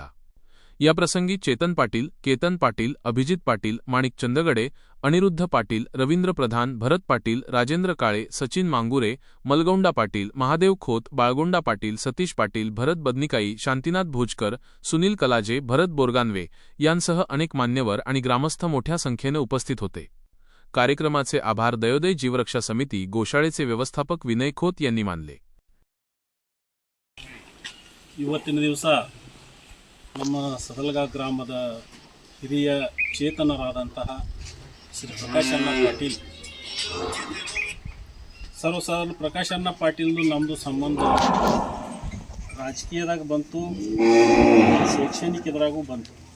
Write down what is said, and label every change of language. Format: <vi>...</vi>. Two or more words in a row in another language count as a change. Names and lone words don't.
<mr>याप्रसंगी चेतन पाटील, केतन पाटील, अभिजित पाटील, माणिक चंदगडे, अनिरुद्ध पाटील, रवींद्र प्रधान, भरत पाटील, राजेंद्र काळे, सचिन मांगुरे, मलगौंडा पाटील, महादेव खोत, बाळगोंडा पाटील, सतीश पाटील, भरत बदनिकाई, शांतीनाथ भोजकर, सुनील कलाजे, भरत बोरगानवे यांसह अनेक मान्यवर आणि ग्रामस्थ मोठ्या संख्येने उपस्थित होते. कार्यक्रमाचे आभार दयोदय जीवरक्षा समिती गोशाळेचे व्यवस्थापक विनय खोत यांनी मानले.</mr> <kn>ಇವತ್ತಿನ ದಿವಸ ನಮ್ಮ ಸದಲಗಾ ಗ್ರಾಮದ ಹಿರಿಯ ಚೇತನರಾದಂತಹ ಶ್ರೀ ಪ್ರಕಾಶಣ್ಣ ಪಾಟೀಲ್ ಸರ್ವಸಾಧಾರಣ ಪ್ರಕಾಶಣ್ಣ ಪಾಟೀಲ್ದು ನಮ್ಮದು ಸಂಬಂಧ ರಾಜಕೀಯದಾಗ ಬಂತು, ಶೈಕ್ಷಣಿಕದ್ರಾಗೂ ಬಂತು.</kn>